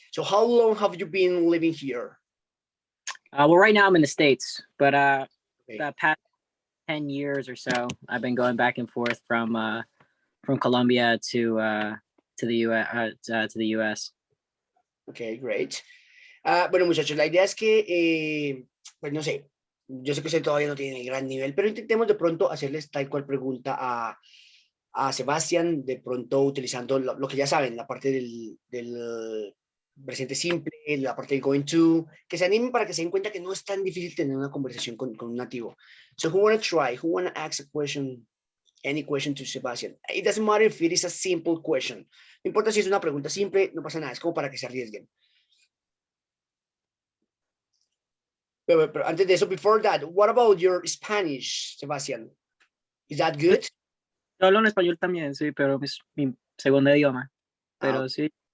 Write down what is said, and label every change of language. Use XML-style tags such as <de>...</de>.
<en>So how long have you been living here? Well, right now I'm in the States, but Okay. the past 10 years or so, I've been going back and forth from Colombia to the U.S. Okay, great.</en> <es>Bueno, muchachos, la idea es que, pues no sé, yo sé que usted todavía no tiene gran nivel, pero intentemos de pronto hacerles tal cual pregunta a Sebastián, de pronto utilizando lo que ya saben, la parte del presente simple, la parte del going to, que se animen para que se den cuenta que no es tan difícil tener una conversación con un nativo.</es> <en>So who wanna try? Who wanna ask a question? Any question to Sebastian? It doesn't matter if it is a simple question.</en> <es>No importa si es una pregunta simple, no pasa nada, es como para que se arriesguen. Pero antes de eso,</es> <en>before that, what about your Spanish, Sebastian? Is that good?</en> <es>Yo hablo en español también, sí, pero es mi segundo idioma. Pero sí,</es>